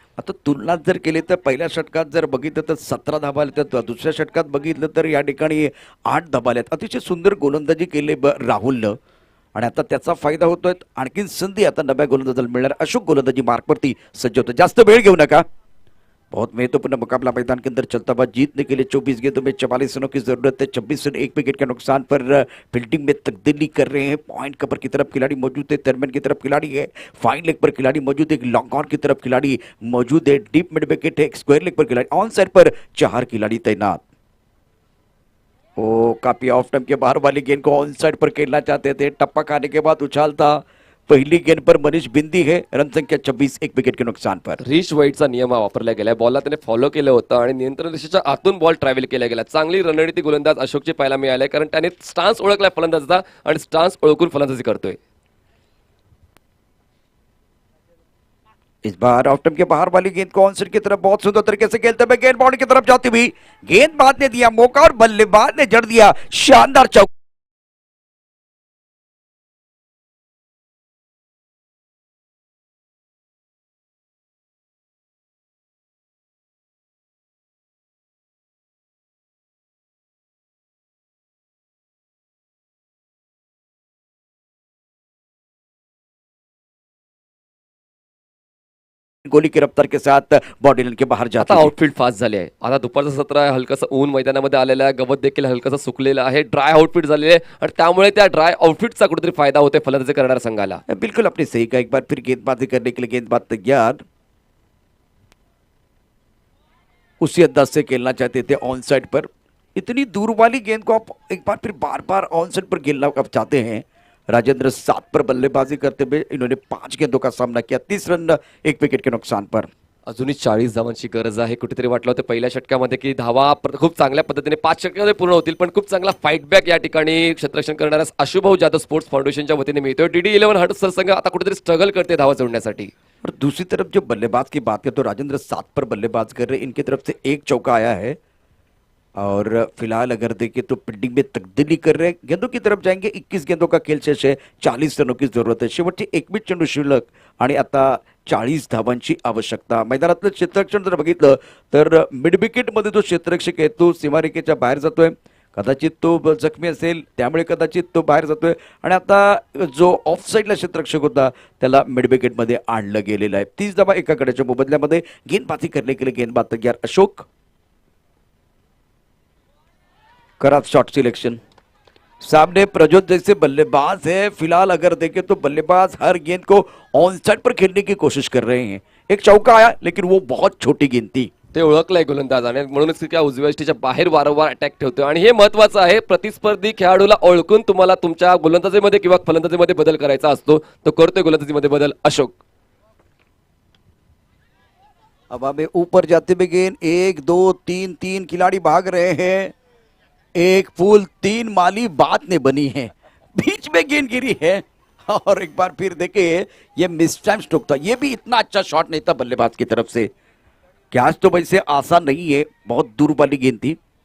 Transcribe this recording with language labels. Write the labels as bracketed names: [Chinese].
[Marathi] आता तुलना जर केली तर पहिल्या षटकात जर बघितलं तर 17 धाबा आल्या, तर दुसऱ्या षटकात बघितलं तर या ठिकाणी 8 धाबा आल्यात. अतिशय सुंदर गोलंदाजी केली राहुलनं आणि आता त्याचा फायदा होतोय. आणखीन संधी आता नव्या गोलंदाजाला मिळणार. अशोक गोलंदाजी मार्कवरती सज्ज होतं. जास्त वेळ घेऊ नका. [Hindi] बहुत महत्वपूर्ण मुकाबला मैदान के अंदर चलता हुआ, जीतने के लिए 24 गेंदों में 44 रनों की जरूरत है। 26 रन 1 विकेट के नुकसान पर फील्डिंग में तब्दीली कर रहे हैं। पॉइंट कवर की तरफ खिलाड़ी मौजूद है, टर्मिन की तरफ खिलाड़ी है, फाइन लेग पर खिलाड़ी मौजूद है, लॉन्ग ऑन की तरफ खिलाड़ी मौजूद है, डीप मिड विकेट है, स्क्वायर लेग पर खिलाड़ी, ऑन साइड पर 4 खिलाड़ी तैनात। ओ काफी ऑफ टाइम के बाहर वाली गेंद को ऑन साइड पर खेलना चाहते थे। टप्पा खाने के बाद उछाल था। पहली गेंद पर मनीष बिंदी है। रन संख्या 26 1 विकेट के नुकसान पर। [Marathi] रिच वाईटचा नियम हा वापरला गेलाय. बॉलला त्याने फॉलो केलं होतं आणि नियंत्रण रेषेच्या आतून बॉल ट्रॅव्हल केला गेला. चांगली रणनीती गोलंदाज अशोकची पाहायला मिळाली कारण त्याने स्टान्स ओळखलाय फलंदाजाचा आणि स्टान्स ओळखून फलंदाजी करतोय. [Hindi] इस बार ऑफ स्टंप के बाहर वाली गेंद को ऑनसाइड की तरफ बहुत सुंदर तरीके से खेलते हुए गेंद बाउंड्री की तरफ जाती हुई, गेंदबाज ने दिया मौका और बल्लेबाज ने जड़ दिया शानदार चौका। गोली की रफ्तार के साथ बॉडी लाइन के बाहर जाता [Marathi] आता [Hindi] है। [Marathi] आउटफील्ड फास्ट झाले आहे. आता दुपारचं सत्र आहे. हलकंसं ऊन मैदानामध्ये आलेलं आहे. गवत देखील हलकंसं सुकलेलं आहे. ड्राय आउटफीट झालेले आहे आणि त्यामुळे त्या ड्राय आउटफिटचा कुठेतरी फायदा होतोय फलंदाजी करणाऱ्या संघाला. [Hindi] बिल्कुल आपने सही कहा। एक बार फिर गेंदबाजी करने के लिए गेंदबाज तैयार, उसी अंदाज से खेलना चाहते थे ऑन साइड पर। इतनी दूर वाली गेंद को आप एक बार फिर बार बार ऑन साइड पर खेलना आप चाहते हैं। राजेंद्र 7 पर बल्लेबाजी करते हुए इन्होंने 5 गेंदों का सामना किया। 30 रन 1 विकेट के नुकसान पर। [Marathi] अजूनही 40 धावांची गरज आहे. कुठेतरी वाटलं होतं पहिल्या षटकामध्ये की धावा खूप चांगल्या पद्धतीने 5 षटकामध्ये पूर्ण होतील पण खूप चांगला फाईट बॅक या ठिकाणी क्षेत्ररक्षण करणाऱ्या आशुभाऊ जाधव स्पोर्ट्स फाउंडेशनच्या वतीने मिळतोय. DD11 हडपसर संघ आता कुठेतरी स्ट्रगल करते धावा जोडण्यासाठी. [Hindi] और दूसरी तरफ जो बल्लेबाज की बात करें तो राजेंद्र 7 पर बल्लेबाज कर रहे हैं। इनकी तरफ से एक चौका आया है और फिलहाल अगर देखें तो फील्डिंग में तब्दीली कर रहे हैं। गेंदों की तरफ जाएंगे। 21 गेंदों का खेल शेष है। 40 रनों की जरूरत है। [Marathi] शेवटची 21 चेंडू शिल्लक आणि आता 40 धावांची आवश्यकता। मैदानातलं क्षेत्ररक्षण जर बघितलं तर मिड विकेट मध्ये जो क्षेत्ररक्षक आहे तो सीमारेषेच्या बाहेर जातोय। कदाचित तो जखमी असेल त्यामुळे कदाचित तो बाहेर जातोय आणि आता जो ऑफ साईडला क्षेत्ररक्षक होता त्याला मिड विकेट मध्ये आणलं गेलेलं आहे। 30 धावा एका गड्याच्या मोबदल्यामध्ये। [Hindi] गेंदबाजी करने के लिए गेंदबाज तैयार अशोक, करा शॉट सिलेक्शन। सामने प्रज्योत जैसे बल्लेबाज है। फिलहाल अगर देखें तो बल्लेबाज हर गेंद को ऑन साइड पर खेलने की कोशिश कर रहे हैं। एक चौका आया लेकिन वो बहुत छोटी गेंद थी। [Marathi] ते ओळखलंय गोलंदाजाने म्हणूनच त्या उजव्या यष्टीच्या बाहेर वारंवार अटॅक ठेवतोय आणि हे महत्वाचं आहे. प्रतिस्पर्धी खेळाडूला ओळखून तुम्हाला तुमच्या गोलंदाजीमध्ये किंवा फलंदाजीमध्ये बदल करायचा असतो. तो करतोय गोलंदाजीमध्ये बदल अशोक. [Hindi] हवा में ऊपर जाते हुए गेंद 1 2 3 3 खिलाड़ी भाग रहे हैं। एक फूल 3 माली बात ने बनी है। बीच में गेंद गिरी है और एक बार फिर देखिए ये मिस टाइम स्ट्रोक था। ये भी इतना अच्छा शॉट नहीं था बल्लेबाज की तरफ से। कैच तो वैसे आसान नहीं है, बहुत दूर वाली गेंद थी।